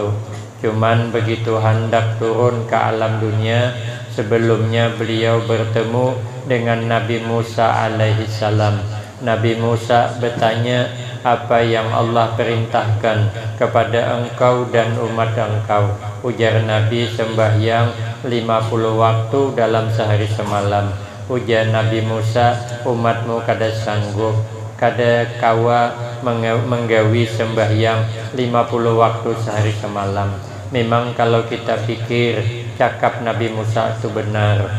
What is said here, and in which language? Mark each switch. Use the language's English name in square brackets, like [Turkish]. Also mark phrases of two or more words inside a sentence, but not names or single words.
[Banjar] Cuman begitu hendak turun ke alam dunia, sebelumnya beliau bertemu dengan Nabi Musa [Arabic] عليه السلام. [Banjar] Nabi Musa bertanya, apa yang Allah perintahkan kepada engkau dan umat engkau? Ujar Nabi, sembahyang 50 waktu dalam sehari semalam. Ujar Nabi Musa, umatmu kada sanggup, kada kawa menggawi sembahyang 50 waktu sehari semalam. Memang kalau kita pikir cakap Nabi Musa itu benar.